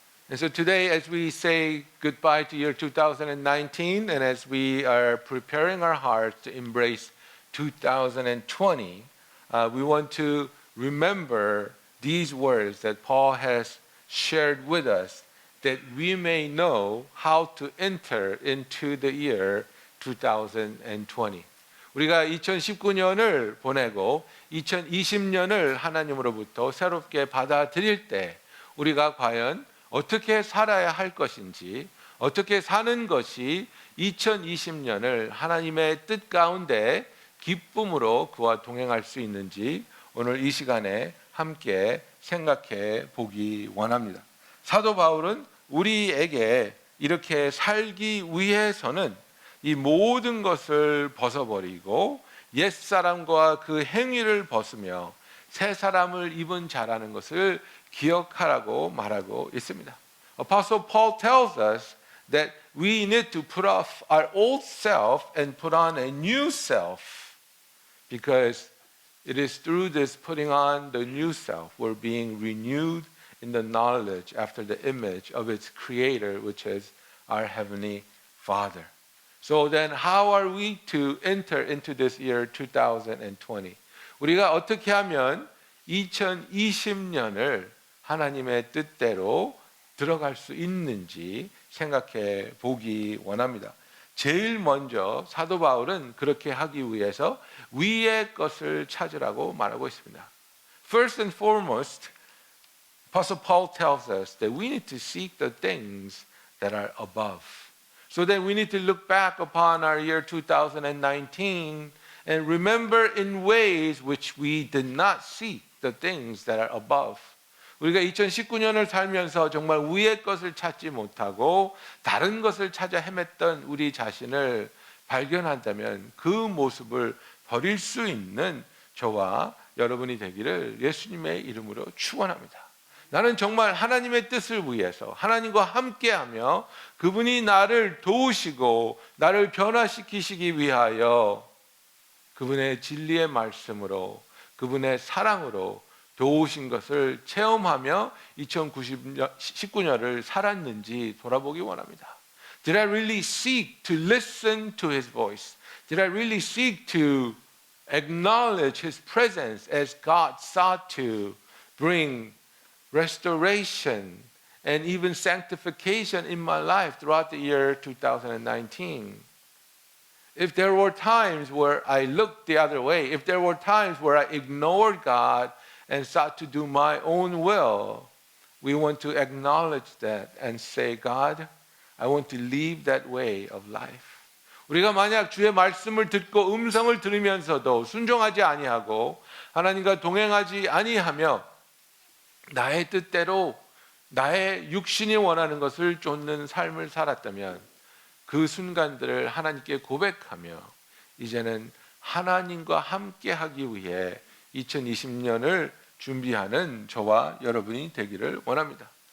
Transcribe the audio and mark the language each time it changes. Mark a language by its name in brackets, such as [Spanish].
[English] And so today, as we say goodbye to year 2019, and as we are preparing our hearts to embrace 2020, we want to remember these words that Paul has shared with us, that we may know how to enter into the year 2020. [Korean] 우리가 2019년을 보내고 2020년을 하나님으로부터 새롭게 받아들일 때 우리가 과연 어떻게 살아야 할 것인지, 어떻게 사는 것이 2020년을 하나님의 뜻 가운데 기쁨으로 그와 동행할 수 있는지 오늘 이 시간에 함께 생각해 보기 원합니다. 사도 바울은 우리에게 이렇게 살기 위해서는 이 모든 것을 벗어버리고 옛사람과 그 행위를 벗으며 새 사람을 입은 자라는 것을 기억하라고 말하고 있습니다. [English] Apostle Paul tells us that we need to put off our old self and put on a new self, because it is through this putting on the new self we're being renewed in the knowledge after the image of its creator, which is our heavenly Father. So then how are we to enter into this year 2020? [Korean] 우리가 어떻게 하면 2020년을 하나님의 뜻대로 들어갈 수 있는지 생각해 보기 원합니다. 제일 먼저 사도 바울은 그렇게 하기 위해서 위의 것을 찾으라고 말하고 있습니다. [English] First and foremost, Apostle Paul tells us that we need to seek the things that are above. So then we need to look back upon our year 2019 and remember in ways which we did not seek the things that are above. [Korean] 우리가 2019년을 살면서 정말 위의 것을 찾지 못하고 다른 것을 찾아 헤맸던 우리 자신을 발견한다면 그 모습을 버릴 수 있는 저와 여러분이 되기를 예수님의 이름으로 축원합니다. 나는 정말 하나님의 뜻을 위해서 하나님과 함께하며 그분이 나를 도우시고 나를 변화시키시기 위하여 그분의 진리의 말씀으로 그분의 사랑으로 도우신 것을 체험하며 2019년을 살았는지 돌아보기 원합니다. [English] Did I really seek to listen to His voice? Did I really seek to acknowledge His presence as God sought to bring restoration and even sanctification in my life throughout the year 2019? If there were times where I looked the other way, if there were times where I ignored God and sought to do my own will, we want to acknowledge that and say, God, I want to live that way of life. [Korean] 우리가 만약 주의 말씀을 듣고 음성을 들으면서도 순종하지 아니하고 하나님과 동행하지 아니하며 나의 뜻대로 나의 육신이 원하는 것을 쫓는 삶을 살았다면 그 순간들을 하나님께 고백하며 이제는 하나님과 함께하기 위해 2020년을 준비하는 저와 여러분이 되기를 원합니다.